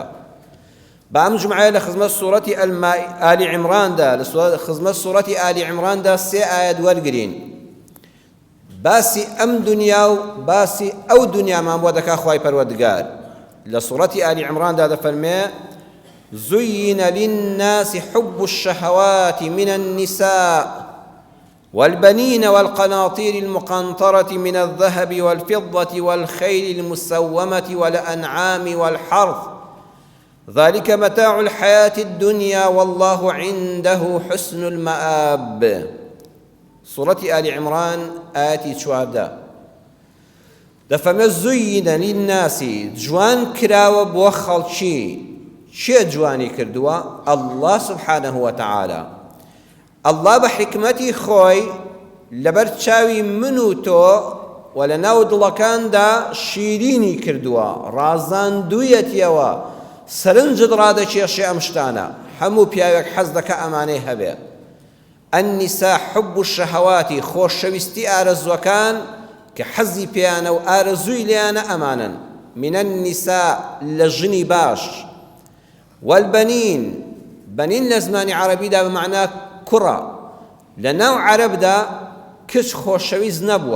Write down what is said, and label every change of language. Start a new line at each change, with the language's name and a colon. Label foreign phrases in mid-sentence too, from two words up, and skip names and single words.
Central Kurdish: بە ئەم جومعەیە لە خزمەت سوورەتی ئالی عیمراندا، لە خزمەت سوورەتی ئالی عیمراندا سێ ئایەت وەرگرین. باسی ئەم دنیا و باسی ئەو دنیامان بۆ دەکا خوای پەروەردگار. لە سوورەتی ئالی عیمراندا دەفەرمێ:
Arabic: زُيِّنَ لِلنَّاسِ حُبُّ الشَّهَوَاتِ مِنَ النِّسَاءِ وَالْبَنِينَ وَالْقَنَاطِيرِ الْمُقَنطَرَةِ مِنَ الذَّهَبِ وَالْفِضَّةِ وَالْخَيْلِ الْمُسَوَّمَةِ وَالْأَنْعَامِ وَالْحَرْثِ ذَلِكَ مَتَاعُ الْحَيَاةِ الدُّنْيَا وَاللَّهُ عِندَهُ حُسْنُ الْمَآبِ.
Central Kurdish: سوورەتی ئالی عیمران ئایەتی 14 دەفەرمێ:
Arabic: زُيِّنَ لِلنَّاسِ،
Central Kurdish: جوان کراوە بۆ خەڵکی. چێ جوانی کردووە؟
Arabic: ئەڵڵا سوبحانەه وتەعالا.
Central Kurdish: ئەڵڵا بە حکمەتی خۆی لەبەر چاوی من و تۆ و لە ناو دڵەکاندا شیرینی کردووە، ڕازاندوویەتیەوە، سەرنجت ڕادەکێشێ ئەم شتانە. هەموو پیاوێک حەز دەکە ئەمانەی هەبێ.
Arabic: النساء حب الشهوات،
Central Kurdish: خۆشەویستی ئارەزوەکان کە حەزی پێیانە و ئارەزووی لێیانە ئەمانن.
Arabic: من النساء،
Central Kurdish: لە ژنی باش. والبنین، بەنین لە زمانی عەرەبیدا بمعنە کوڕە. لە ناو عەرەبدا کچ خۆشەویست نەبووە.